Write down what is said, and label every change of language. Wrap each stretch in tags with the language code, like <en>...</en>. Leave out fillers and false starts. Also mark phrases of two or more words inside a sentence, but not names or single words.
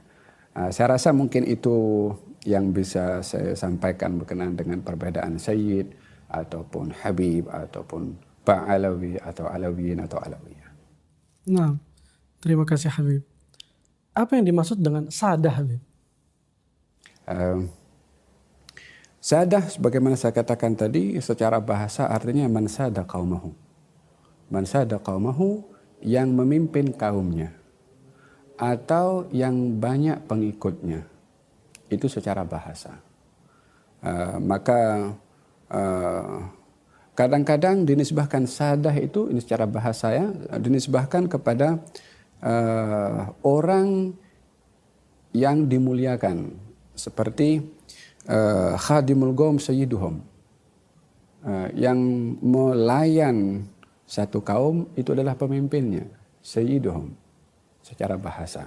<id>Saya rasa mungkin itu yang bisa saya sampaikan berkenaan dengan perbedaan Sayyid ataupun Habib, ataupun Pak Alawi, atau Alawiyin, atau Alawiyah. Nah, terima kasih Habib. Apa yang dimaksud dengan sadah, Habib? Sadah, sebagaimana saya katakan tadi, secara bahasa artinya</id> <ar>من ساد قومه. من ساد قومه,</ar> <id>yang memimpin kaumnya, atau yang banyak pengikutnya. Itu secara bahasa. Maka kadang-kadang dinisbahkan sadah itu, ini secara bahasa ya, dinisbahkan kepada orang yang dimuliakan, seperti</id> <ar>خادم القوم سيدهم,</ar> <id>yang melayan satu kaum itu adalah pemimpinnya, sayyiduhum secara bahasa.</id>